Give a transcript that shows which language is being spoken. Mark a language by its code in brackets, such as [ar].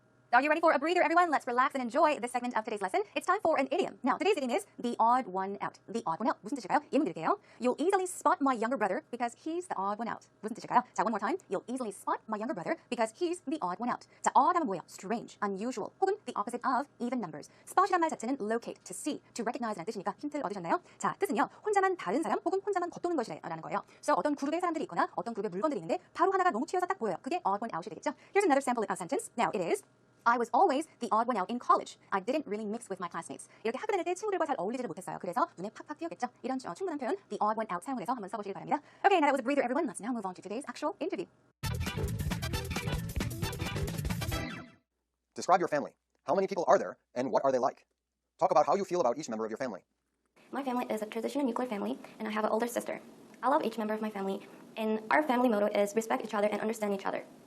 [en] Are you ready for a breather, everyone? Let's relax and enjoy this segment of today's lesson. It's time for an idiom. Now, today's idiom is the odd one out. The odd one out. [ko] 무슨 뜻일까요? 예문 드릴게요. [en] You'll easily spot my younger brother because he's the odd one out. [ko] 무슨 뜻일까요? 자, [en] one more time. You'll easily spot my younger brother because he's the odd one out. [ko] 자, odd 하면 뭐예요? [en] Strange, unusual, [ko] 혹은 [en] the opposite of even numbers. [ko] spot이란 말 자체는 [en] locate, to see, to recognize [ko] 라는 뜻이니까 힌트를 얻으셨나요? 자, 뜻은요. 혼자만 다른 사람 혹은 혼자만 겉도는 것이라는 거예요. So 어떤 그룹의 사람들이 있거나 어떤 그룹의 물건들이 있는데 바로 하나가 너무 튀어서 딱 보여요. 그게 [en] odd one out [ko] 이 되겠죠? [en] Here's another sample sentence. Now, it is I was always the odd one out in college. I didn't really mix with my classmates. [ko] 이렇게 학교 다닐 때 친구들과 잘 어울리지를 못했어요. 그래서 눈에 팍팍 띄었겠죠. 이런 충분한 표현, the odd one out 사용을 해서 한번 써보시길 바랍니다. [en] Okay, now that was a breather, everyone. Let's now move on to today's actual interview. Describe your family. How many people are there, and what are they like? Talk about how you feel about each member of your family. My family is a traditional nuclear family, and I have an older sister. I love each member of my family, and our family motto is respect each other and understand each other.